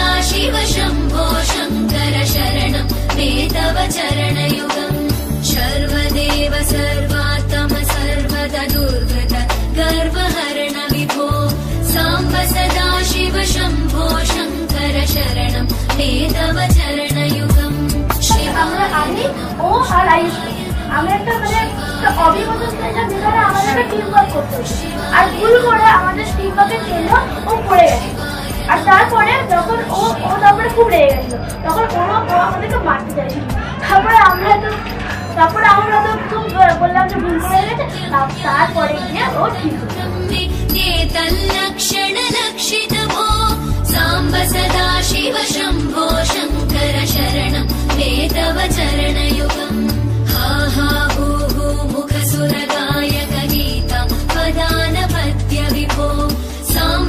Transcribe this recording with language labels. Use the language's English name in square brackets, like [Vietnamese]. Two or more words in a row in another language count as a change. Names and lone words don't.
[Sanskrit] शिव शम्भो शङ्कर शरणं मे तव चरणयुगम् सर्वदेव सर्वात्म सर्वदा दुर्गत गर्वहरण विभो साम्ब सदा शिव शम्भो शङ्कर शरणं मे तव चरणयुगम् [Bangla] আমি ও আর আয়ুষ্মান আমরা একটা মানে অভিজ্ঞতা ছিলাম যেখানে আমাদের একটা [English] team work [Bangla] করতে হতো, আর ভুল করে আমাদের টিম ওয়ার্কের জন্য ও পড়ে গেছে। আর তারপরে যখন ও তারপরে খুব রেগে গেছিল, তখন ও আমাদেরকে মারতে চাইছিল। তারপরে আমরা তো খুব বললাম যে ভুল করে গেছে, তারপরে গিয়ে ও ঠিক [Sanskrit] साम्ब सदा शिव शम्भो शङ्कर शरणं मे तव चरणयुगम् हा हा हू हू मुखसुरगायक गीता वदानपद्य विभो साम्ब